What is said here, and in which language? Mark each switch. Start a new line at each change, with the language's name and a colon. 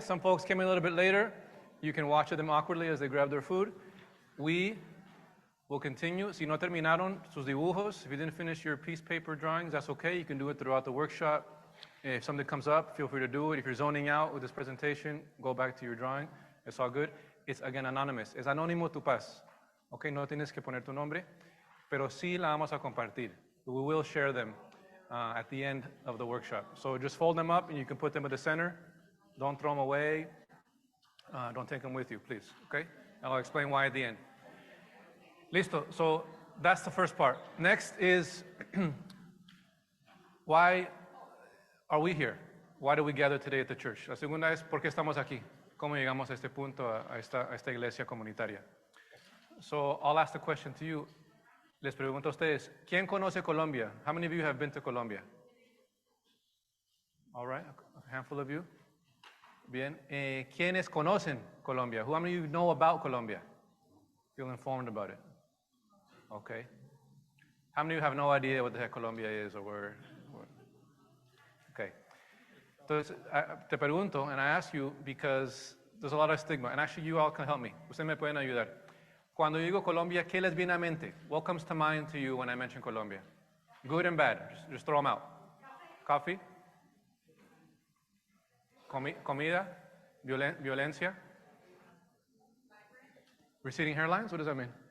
English: Some folks came a little bit later. You can watch them awkwardly as they grab their food. We will continue.
Spanish: Si no terminaron sus dibujos,
English: if you didn't finish your piece paper drawings, that's okay. You can do it throughout the workshop. If something comes up, feel free to do it. If you're zoning out with this presentation, go back to your drawing. It's all good. It's, again, anonymous.
Spanish: Es anónimo tu paz. Okay, no tienes que poner tu nombre, pero sí la vamos a compartir.
English: We will share them at the end of the workshop. So just fold them up and you can put them at the center. Don't throw them away. Don't take them with you, please, okay? And I'll explain why at the end. Listo, so that's the first part. Next is, why are we here? Why do we gather today at the church?
Spanish: La segunda es, ¿por qué estamos aquí? cómo llegamos a este punto, a esta iglesia comunitaria.
English: So I'll ask the question to you.
Spanish: Les pregunto a ustedes, ¿quién conoce Colombia?
English: How many of you have been to Colombia? All right, a handful of you.
Spanish: Bien. ¿Quiénes conocen Colombia?
English: How many of you know about Colombia? Feel informed about it? Okay. How many of you have no idea what the heck Colombia is or where? Okay.
Spanish: Entonces, te pregunto,
English: and I ask you because there's a lot of stigma, and actually you all can help me.
Spanish: Ustedes me pueden ayudar. Cuando digo Colombia, ¿qué les viene a mente?
English: What comes to mind to you when I mention Colombia? Good and bad, just throw them out. Coffee?
Spanish: Comida? Violencia?
English: Receding hairlines? What does that mean?